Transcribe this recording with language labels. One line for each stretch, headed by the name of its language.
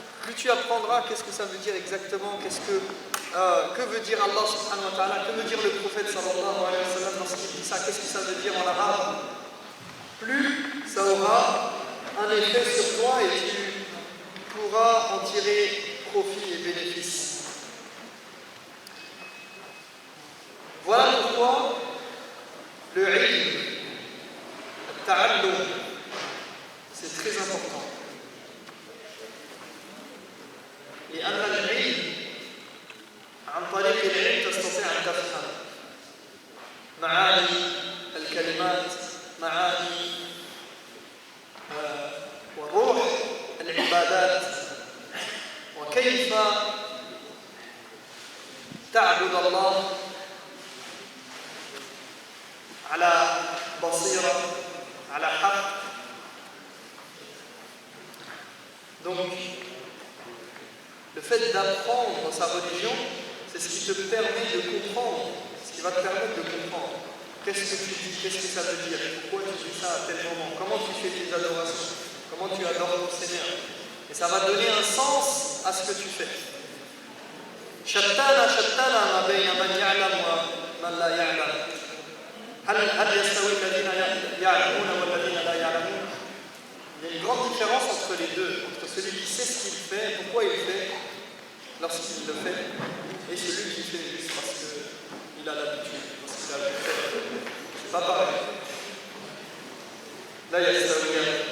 French: Plus tu apprendras qu'est-ce que ça veut dire exactement, que veut dire Allah subhanahu wa ta'ala, que veut dire le prophète sallallahu alayhi wa sallam lorsqu'il dit ça, qu'est-ce que ça veut dire en arabe, plus ça aura un effet sur toi et tu pourras en tirer profit et bénéfice. Voilà pourquoi le ilm, le ta'allum, c'est très important.
Arabic: لأن العلم عن طريق العلم تستطيع أن تفهم معاني الكلمات، معاني وروح العبادات، وكيف تعبد الله على بصيرة، على حق.
French: Donc, le fait d'apprendre sa religion, c'est ce qui te permet de comprendre, ce qui va te permettre de comprendre. Qu'est-ce que tu dis, qu'est-ce que ça veut dire, pourquoi tu dis ça à tel moment, comment tu fais tes adorations, comment tu adores ton Seigneur. Et ça va donner un sens à ce que tu fais.
Arabic: شتان ما بين من يعلم ومن لا يعلم. هل يستوي الذين يعلمون والذين لا يعلمون.
French: Il y a une grande différence entre les deux, entre celui qui sait ce qu'il fait, pourquoi il le fait, lorsqu'il le fait, et celui qui fait juste parce qu'il a l'habitude, parce qu'il a le fait. C'est pas pareil. Là, il y a les avocats.